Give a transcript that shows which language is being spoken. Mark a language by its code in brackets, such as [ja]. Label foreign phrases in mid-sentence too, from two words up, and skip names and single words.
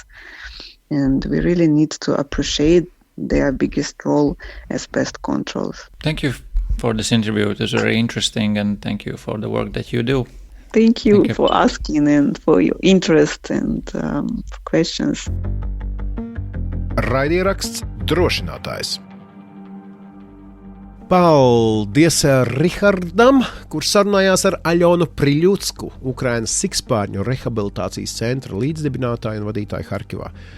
[en] And we really need to appreciate their biggest role as pest controls. Thank you for this interview. It was very interesting, and thank you for the work that you do. Thank you for asking and for your interest and for questions. [lv] Raidieraksts Drošinātājs. Paldies Rihardam, kurš sarunājās ar Alonu Prylūtsku, Ukrainas sikspārņu rehabilitācijas centra līdzdibinātāju un vadītāju Kharkivā.